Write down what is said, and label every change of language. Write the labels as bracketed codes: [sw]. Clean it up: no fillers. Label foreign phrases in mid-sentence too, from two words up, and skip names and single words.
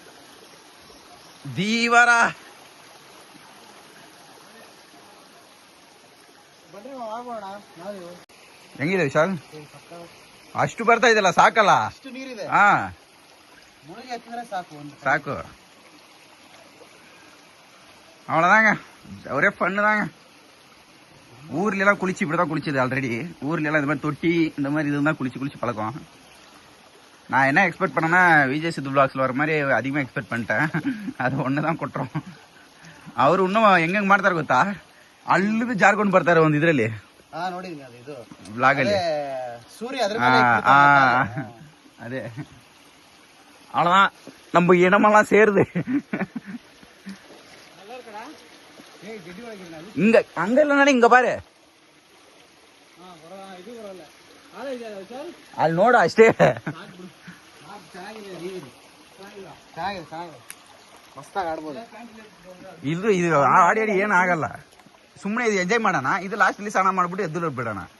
[kn] ದೀವರ ಹೆಂಗಿದೆ ವಿಶಾಲ್? ಅಷ್ಟು ಬರ್ತಾ ಇದೆಯಲ್ಲ, ಸಾಕಲ್ಲ? ಹಾ ಸಾಕು. [ta] அவ்வளோதாங்க, ஒரே ஃபன்னு தாங்க. ஊர்லாம் குளிச்சு இப்படி தான் குளிச்சது ஆல்ரெடி. ஊர்லாம் இந்த மாதிரி தொட்டி இந்த மாதிரி இதுதான் குளிச்சு பழக்கம். நான் என்ன எக்ஸ்பெக்ட் பண்ணேன்னா விஜய் சித்து பிளாக்ஸில் வர மாதிரி அதிகமாக எக்ஸ்பெக்ட் பண்ணிட்டேன். அது ஒன்று தான் ಕೊಟ್ಟರು. [kn] ಅವರು ಇನ್ನೂ ಹೆಂಗೆ ಮಾಡ್ತಾರೆ ಗೊತ್ತಾ, ಅಲ್ಲಿದು ಜಾರ್ಕೊಂಡು ಬರ್ತಾರೆ ಒಂದು ಇದರಲ್ಲಿ ಬ್ಲಾಗಲ್ಲಿ. [ta] ಅದೇ அவ்வளோதான், நம்ம இனமெல்லாம் சேருது. இங்க அங்க இல்ல, இங்க பாரு, [kn] ಅಲ್ಲಿ ನೋಡ ಅಷ್ಟೇ. ಇದು ಆಡಿ ಏನ್ ಆಗಲ್ಲ, ಸುಮ್ಮನೆ ಇದು ಎಂಜಾಯ್ ಮಾಡೋಣ. ಇದು ಲಾಸ್ಟ್ ಅಲ್ಲಿ ಸ್ನಾನ ಮಾಡ್ಬಿಟ್ಟು ಎದ್ದು ಬಿಡೋಣ.